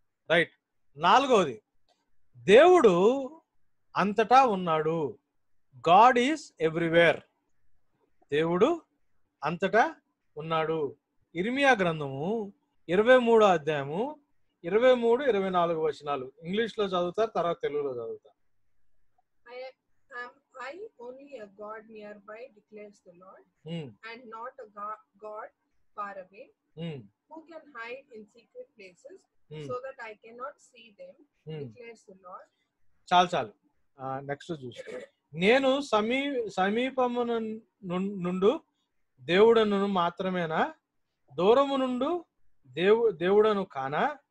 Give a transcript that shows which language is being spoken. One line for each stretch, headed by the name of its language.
Telugu: Right. 4వది, దేవుడు అంతటా ఉన్నాడు.
English: God is everywhere.
Telugu: దేవుడు అంతటా ఉన్నాడు. ఇర్మియా గ్రంథము 23వ అధ్యాయము 23-24 వచనాలు ఇంగ్లీష్ లో చదువుతారు, తర్వాత తెలుగులో చదువుతారు.
English: I only a God nearby, declares the Lord, and not a God far away. Who can hide in secret places so that I cannot see them, declares the Lord.
Telugu: చాలు నెక్స్ట్ చూసి, నేను సమీపము నుండు దేవుడను మాత్రమేనా, దూరము నుండు దేవుడను కానా?